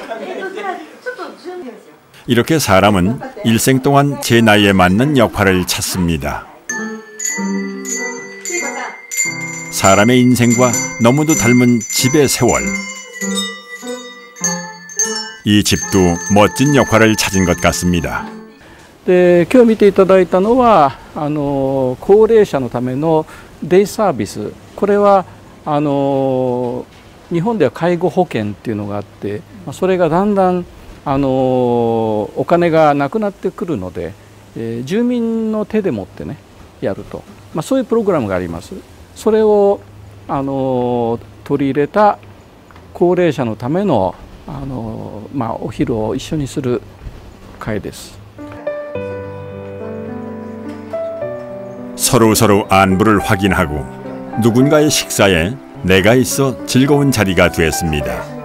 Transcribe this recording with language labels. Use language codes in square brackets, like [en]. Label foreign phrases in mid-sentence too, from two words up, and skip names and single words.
[ko] 이렇게 사람은 일생 동안 제 나이에 맞는 역할을 찾습니다. 사람의 인생과 너무도 닮은 집의 세월. 이 집도 멋진 역할을 찾은 것 같습니다. [ja] で、今日見ていただいたのは高齢者のためのデイサービス。これは日本では介護保険っていうのがあって、それがだんだんお金がなくなってくるので、住民の手でもってねやると、そういうプログラムがあります。それを取り入れた高齢者のためのお昼を一緒にする会です。 [ko] 서로서로 안부를 확인하고 누군가의 식사에 내가 있어 즐거운 자리가 됐습니다.